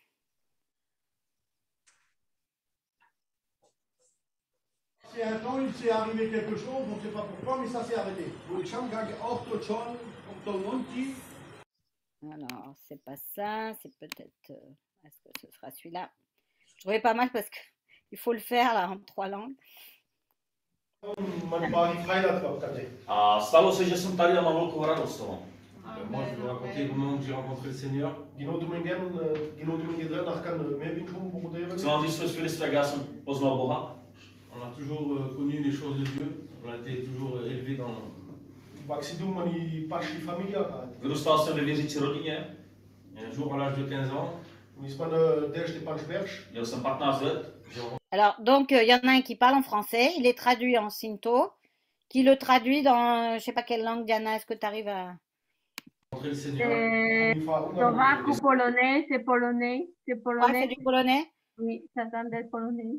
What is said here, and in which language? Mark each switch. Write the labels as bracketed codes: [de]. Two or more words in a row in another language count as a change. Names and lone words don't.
[fr] C'est un temps, il s'est arrivé quelque chose, on ne sait pas pourquoi, mais ça s'est arrêté. Alors, c'est pas ça, c'est peut-être... est-ce que ce sera celui-là? Je trouvais pas mal parce qu'il faut le faire là en 3 langues. [cs] stalo se, že jsem tady a mám velkou radost toho. [fr] Moi, je vais raconter comment j'ai rencontré le Seigneur. [cs] Chci vám říct svůj svědectví, jak já jsem poznal Boha. [fr] On a toujours connu les choses de Dieu. On a été toujours élevé dans... [cs] Vyrůstal jsem ve věřící rodině. [fr] Un jour, à l'âge de 15 ans, [cs] měl jsem 15 let. [fr] Alors, donc, il y en a un qui parle en français, il est traduit en Sinto, qui le traduit dans, je ne sais pas quelle langue, Diana, est-ce que tu arrives à... Slovaque ou polonais, c'est polonais. C'est polonais. Ah, c'est du polonais? Oui, ça semble être polonais.